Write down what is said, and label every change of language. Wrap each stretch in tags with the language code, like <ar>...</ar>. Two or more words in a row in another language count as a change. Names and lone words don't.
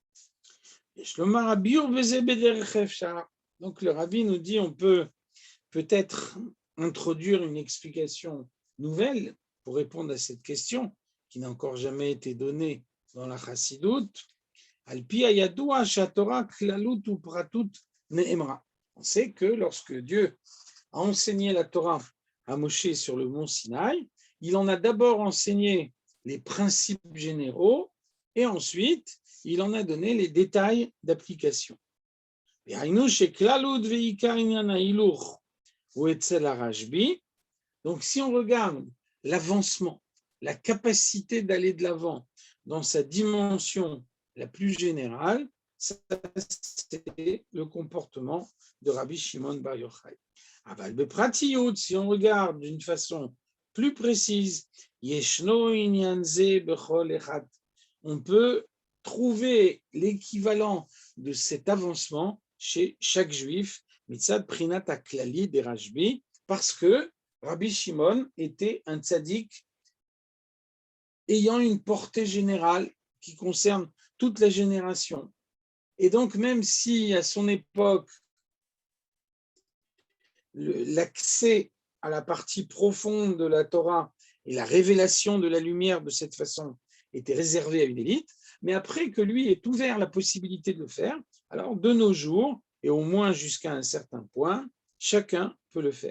<fr>Donc le rabbi nous dit on peut peut-être introduire une explication nouvelle pour répondre à cette question qui n'a encore jamais été donnée dans la Chassidout.</fr> <he>על פי הידוע שתורה כללות ופרטות נאמרה.</he> <fr>On sait que lorsque Dieu a enseigné la Torah à Moshe sur le mont Sinaï, il en a d'abord enseigné les principes généraux et ensuite il en a donné les détails d'application. Donc si on regarde l'avancement, la capacité d'aller de l'avant dans sa dimension la plus générale, ça, c'est le comportement de Rabbi Shimon Bar Yochai.</fr> <he>אבל בפרטיות,</he> <fr>si on regarde d'une façon plus précise,</fr> <he>ישנו ענין זה בכל אחד,</he> <fr>on peut trouver l'équivalent de cet avancement chez chaque juif,</fr> <he>מצד פרינת הכללי</he> <fr>des Rashbi, parce que Rabbi Shimon était un tzaddik ayant une portée générale qui concerne toute la génération. Et donc, même si à son époque, l'accès à la partie profonde de la Torah et la révélation de la lumière de cette façon était réservé à une élite, mais après que lui ait ouvert la possibilité de le faire, alors de nos jours, et au moins jusqu'à un certain point, chacun peut le faire.</fr>